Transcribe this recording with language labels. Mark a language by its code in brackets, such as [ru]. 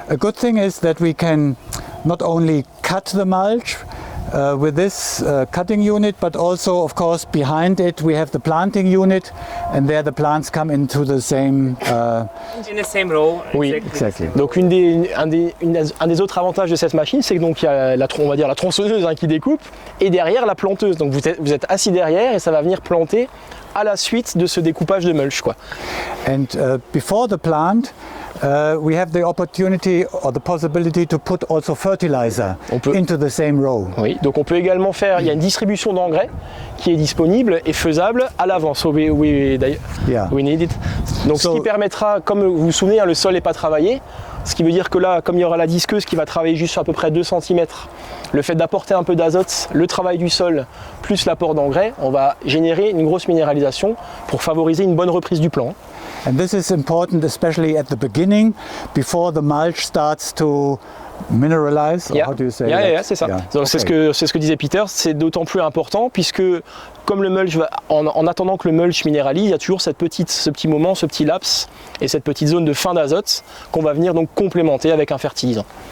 [en] A good thing is that we can not only cut the mulch with this cutting unit, but also of course behind it we have the planting unit, and there the plants come into the same in the same row. [fr] Oui, [en] exactly. [fr] Donc un des autres avantages de cette machine, c'est que donc il y a on va dire la tronçonneuse, hein, qui découpe, et derrière la planteuse. Donc vous êtes assis derrière et ça va venir planter à la suite de ce découpage de mulch, quoi. [en] And before the plant we have the opportunity or the possibility to put also fertilizer into the same row. [fr] Oui, donc on peut également faire, il y a une distribution d'engrais qui est disponible et faisable à l'avance. [en] So we need it. [fr] Donc ce qui permettra, comme vous vous souvenez, hein, le sol n'est pas travaillé, ce qui veut dire que là, comme il y aura la disqueuse qui va travailler juste à peu près 2 cm, le fait d'apporter un peu d'azote, le travail du sol, plus l'apport d'engrais, on va générer une grosse minéralisation pour favoriser une bonne reprise du plant. [en] And this is important especially at the beginning, before the mulch starts to mineralize. Yeah. How do you say yeah, that? yeah, [fr] c'est ça. [en] Yeah. [fr] Donc c'est ce que disait Peter, c'est d'autant plus important puisque comme le mulch en attendant que le mulch minéralise, il y a toujours ce petit moment, ce petit laps et cette petite zone de fin d'azote qu'on va venir donc complémenter avec un fertilisant.